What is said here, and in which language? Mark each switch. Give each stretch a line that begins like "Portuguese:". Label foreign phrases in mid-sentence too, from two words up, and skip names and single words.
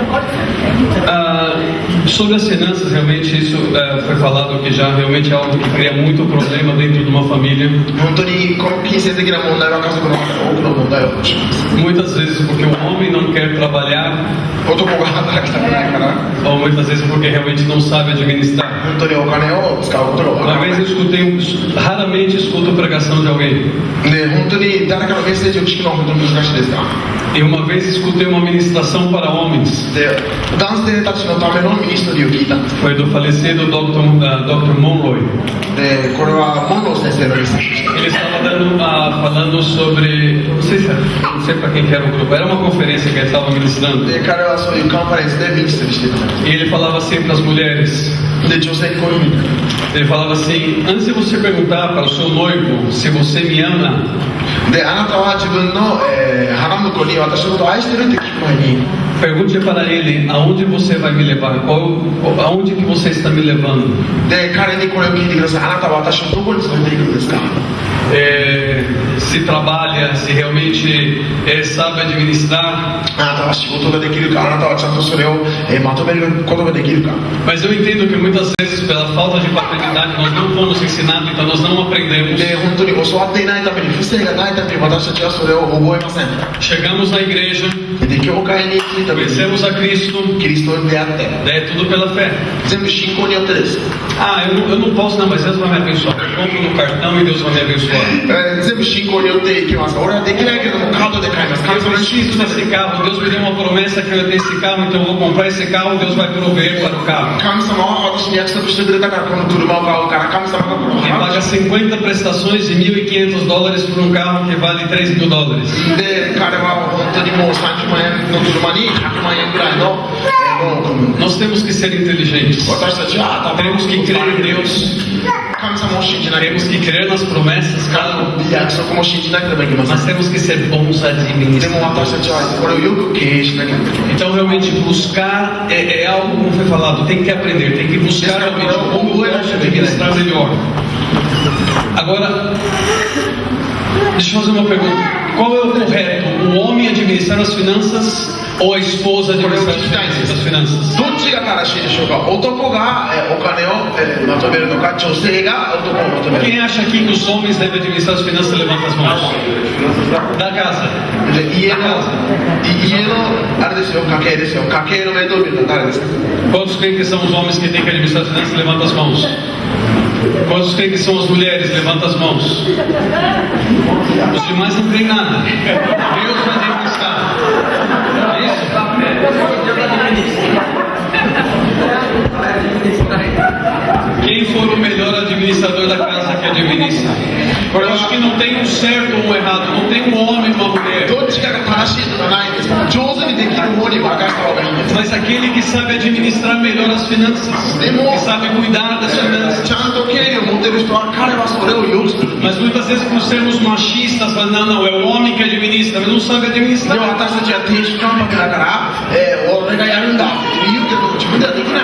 Portuguese: Sobre as finanças, realmente isso foi falado aqui já, realmente é algo que cria muito problema dentro de uma família.
Japanese: 本当にこの金銭的な問題は家族の中で多くの問題を起こします。
Portuguese: Muitas vezes porque o homem não quer trabalhar,
Japanese: 男が働きたくないから、
Portuguese: ou muitas vezes porque realmente não sabe administrar.
Japanese: 本当にお金を使うことが分か
Portuguese: Uma
Japanese: らな
Portuguese: vez
Japanese: い
Portuguese: eu escutei, raramente escuto pregação de alguém.
Japanese: で本当に誰かのメッセージを聞くのは本当に難しいですか
Portuguese: E uma vez escutei uma ministração para homens.
Japanese: で男性たちのためのミニストリーを聞いた
Portuguese: Foi do falecido Dr. Monroe.
Japanese: でこれはモンロー先生のメッセージでした
Portuguese: Ele estava falando sobre, não sei para quem que era o grupo, era uma conferência que ele estava ministrando.
Japanese: で彼はそういうカンファレンスでミニストリーしてたんです
Portuguese: E ele falava sempre para as mulheres.
Japanese: で女性にこういうふうに
Portuguese: Ele falava assim: antes de você perguntar para o seu noivo se você me ama,
Japanese: であなたは自分の、花婿に私のことを愛してるって聞く前に
Portuguese: pergunte para ele aonde você vai me levar, aonde que você está me levando.
Japanese: で彼にこれを聞いてくださいあなたは私をどこに連れて行くんですか
Portuguese: Se trabalha, se realmente sabe administrar.
Japanese: あなたは仕事ができるかあなたはちゃんとそれを、まとめることができるか
Portuguese: Mas eu entendo que muitas vezes, pela falta de paternidade, nós não fomos ensinados, então nós não aprendemos.
Japanese: で本当に教わっていないために不正がないために私たちはそれを覚えません
Portuguese: Chegamos na igreja,
Japanese: で教会に着いた時に
Portuguese: conhecemos a Cristo,
Japanese: キリストに出会って
Portuguese: é tudo pela fé.
Japanese: 全部信仰によってです
Portuguese: Ah, eu não posso, não, mas Deus vai me abençoar. Eu compro no cartão e Deus vai me abençoar.
Japanese: 全部信仰によっていきます俺はできないけれどもカードで買います神
Portuguese: Eu
Japanese: 様に信
Portuguese: preciso
Japanese: じます
Portuguese: desse carro, Deus me deu uma promessa que eu ia ter esse carro, então eu vou comprar esse carro, Deus vai prover para o carro.
Japanese: 神様は私に約束してくれたからこの車を買うから神様がこの
Portuguese: E
Japanese: 払
Portuguese: paga
Japanese: う
Portuguese: 50 prestações de $1.500 por um carro que vale $3.000.
Japanese: で彼は本当にもう30万円の車に100万円ぐらいのローンを組む
Portuguese: Nós temos que ser inteligentes.
Japanese: 私たちは
Portuguese: Temos que crer em Deus.
Japanese: 神様を信じなければ
Portuguese: Temos que crer nas promessas,
Japanese: 神の約束も信じなければいけません
Portuguese: mas temos que ser bons
Japanese: でも私た
Portuguese: administradores.
Japanese: ちはこれをよく経営しなければいけない
Portuguese: Então, realmente, buscar é algo, como foi falado, tem que aprender, tem que buscar realmente como administrar melhor. Agora, deixa eu fazer uma pergunta: qual é o correto? O homem administrar as finanças ou a esposa administrar as finanças?
Japanese: どっちが正しいでしょうか男がお金をまとめるのか女性が男をまとめる
Portuguese: Quem acha aqui que os homens devem administrar as finanças, levanta as mãos. Da casa.
Japanese: で家のあれですよ家計ですよ家計の面倒見るのは誰ですか
Portuguese: Quantos creem que são os homens que têm que administrar as finanças, levanta as mãos. Quantos creem que são as mulheres, levanta as mãos. Os demais não creem nada. Deus vai administrar. É isso? Quem for o melhor administrador da casa que administra? Eu acho que não tem um certo ou um errado, não tem um homem e uma mulher.
Japanese: どっちかが正しいとかないんです上手にできる方に任せた方がいいんです
Portuguese: Mas aquele que sabe administrar melhor as finanças, que sabe cuidar das finanças.
Japanese: ちゃんと経理を持ってる人は彼はそれをよくする
Portuguese: Mas muitas vezes, por sermos machistas, falamos, não, é o homem que administra, mas não sabe
Japanese: で
Portuguese: administrar.
Japanese: も私たちは亭主関白だから、俺がやるんだって言うけど自分ではできない